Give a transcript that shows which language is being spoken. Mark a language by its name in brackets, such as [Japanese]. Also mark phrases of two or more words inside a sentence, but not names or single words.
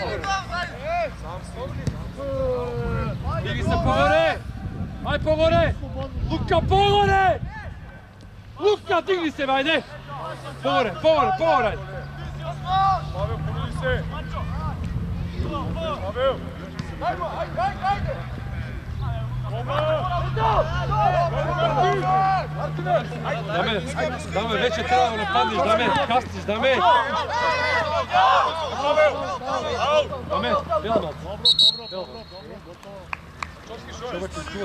[Macedonian] Диги се погоре! Ај погоре! Лука, погоре! Лука, дигни се, ајде! Погоре, погоре, погоре! Павел, помили се! Павел! [Croatian] Dame, već je trebalo napadniš, Dame, kastiš, Dame! Dame, Belmat. Čovjek je čuo.